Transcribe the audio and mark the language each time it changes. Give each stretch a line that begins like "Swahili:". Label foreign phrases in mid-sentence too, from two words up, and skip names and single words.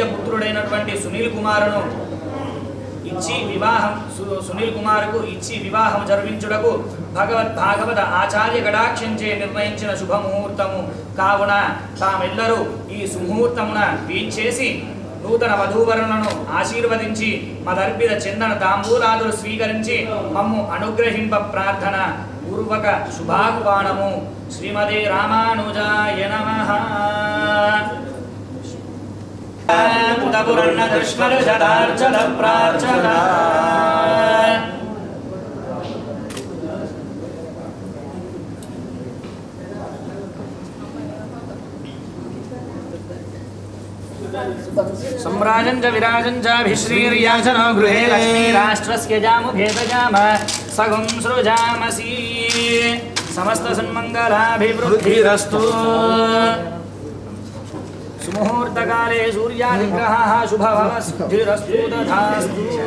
Telugu: పుత్రుడైనటువంటి సునీల్ కుమారును ఇచ్చి సునీల్ కుమారుకు ఇచ్చి వివాహం జరిపించుటకు భాగవత ఆచార్య కటాక్షంచే నిర్ణయించిన శుభముహూర్తము కావున తామెల్లరూ ఈ సుముహూర్తమున వీంచేసి నూతన వధూవరులను ఆశీర్వదించి మదర్పిత చందన తాంబూలాదులు స్వీకరించి మమ్ము అనుగ్రహింప ప్రార్థన పూర్వక శుభాహ్వానము.
Sanskrit: శ్రీమదే రామానుజాయ నమః. పురన్న దృష్మర జడార్చన ప్రార్చన सम्राजं च विराजं च अभिश्रीर्याचनो गृहे लक्ष्मीराष्ट्रस्य जामुभेदजाम सगुं सृजामसि. समस्तसन्मङ्गलाभिवृद्धिरस्तु. सुमुहूर्तकाले सूर्यादिग्रहः शुभफलसिद्धिरस्तु तथास्तु.